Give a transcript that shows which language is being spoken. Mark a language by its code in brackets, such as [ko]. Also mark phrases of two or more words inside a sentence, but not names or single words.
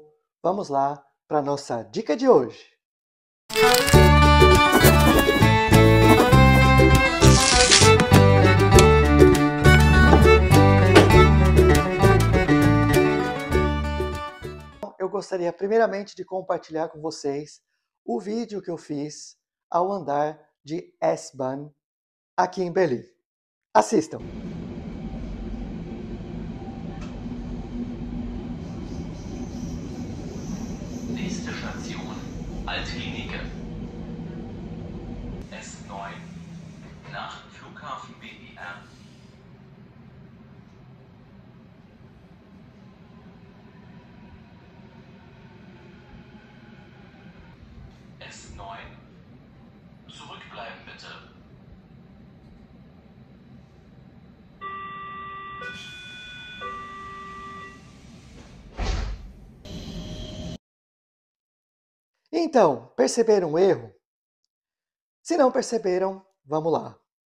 [pt] Vamos lá para a nossa dica de hoje. Eu gostaria primeiramente de compartilhar com vocês o vídeo que eu fiz ao andar de S-Bahn aqui em Berlim. Assistam! [de] Nächste Station, Altklinike. S9 nach Flughafen BER. S9. Zurückbleiben bitte. [pt] Então, perceberam o erro? Se não perceberam, vamos lá.